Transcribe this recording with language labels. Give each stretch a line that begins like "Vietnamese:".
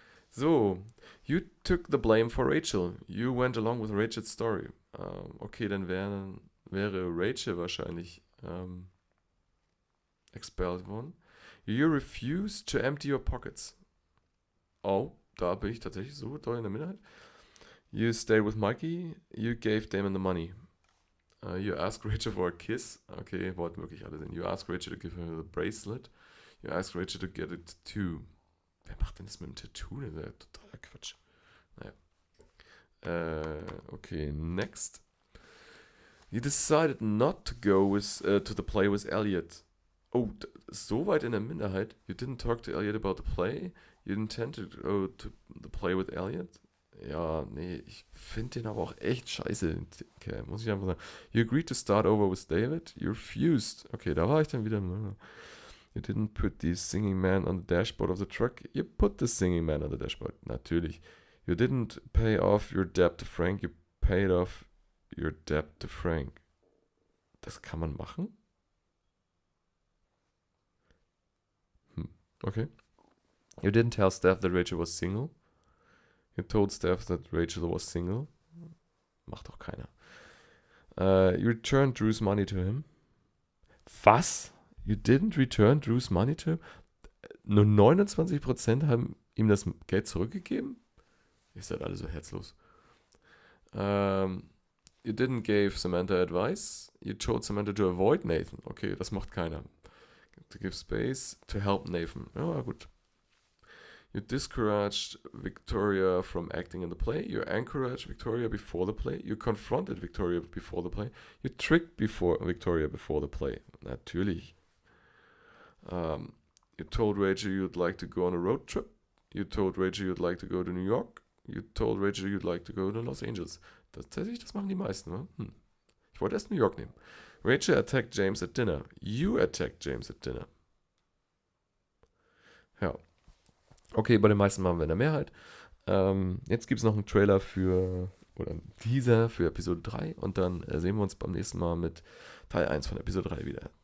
English: So, you took the blame for Rachel. You went along with Rachel's story.
German: Okay, dann wäre Rachel wahrscheinlich expelled worden.
English: You refused to empty your pockets.
German: Oh, da bin ich tatsächlich so doll in der Minderheit.
English: You stayed with Mikey. You gave Damon the money. You asked Rachel for a kiss. Okay,
German: wollten wirklich alle sehen.
English: You asked Rachel to give her the bracelet. You asked Rachel to get a tattoo.
German: Wer macht denn das mit dem Tattoo? Das ist ja totaler Quatsch.
English: Naja. Okay, next. You decided not to go to the play with Elliot.
German: Oh, so weit in der Minderheit.
English: You didn't talk to Elliot about the play. You intended to go to the play with Elliot.
German: Ja, nee, ich finde den aber auch echt scheiße. Okay, muss ich einfach sagen.
English: You agreed to start over with David. You refused.
German: Okay, da war ich dann wieder.
English: You didn't put the singing man on the dashboard of the truck. You put the singing man on the dashboard. Natürlich. You didn't pay off your debt to Frank. You paid off your debt to Frank.
German: Das kann man machen?
English: Okay. You didn't tell Steph that Rachel was single. You told Steph that Rachel was single.
German: Macht doch keiner.
English: You returned Drew's money to him. Was? You didn't return Drew's money to him?
German: Nur 29% haben ihm das Geld zurückgegeben? Ihr seid alle so herzlos.
English: You didn't give Samantha advice. You told Samantha to avoid Nathan.
German: Okay, das macht keiner.
English: To give space to help Nathan.
German: Ja, gut.
English: You discouraged Victoria from acting in the play. You encouraged Victoria before the play. You confronted Victoria before the play. You tricked Victoria before the play. Natürlich. You told Rachel you'd like to go on a road trip. You told Rachel you'd like to go to New York. You told Rachel you'd like to go to Los Angeles.
German: Das machen die meisten, ne? Ich wollte erst New York nehmen.
English: Rachel attacked James at dinner. You attacked James at dinner.
German: Ja. Okay, bei den meisten machen wir in der Mehrheit. Jetzt gibt es noch einen Trailer oder einen Teaser für Episode 3 und dann sehen wir uns beim nächsten Mal mit Teil 1 von Episode 3 wieder.